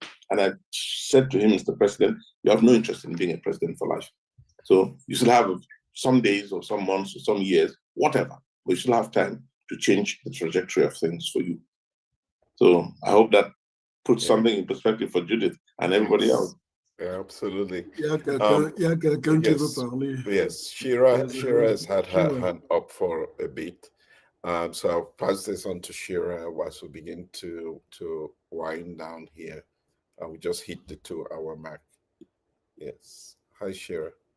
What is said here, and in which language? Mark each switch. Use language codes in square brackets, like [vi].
[en] And I said to him, Mr. President, you have no interest in being a president for life. So you still have some days or some months or some years, whatever, but you still have time to change the trajectory of things for you. So I hope that puts something in perspective for Judith and everybody else. Yeah, absolutely. [fr] Il y a quelqu'un qui veut parler. [en] Yes, Shira has had her hand up for a bit. So I'll pass this on to Shira whilst we begin to wind down here. We just hit the 2-hour mark. Yes. Hi, Shira.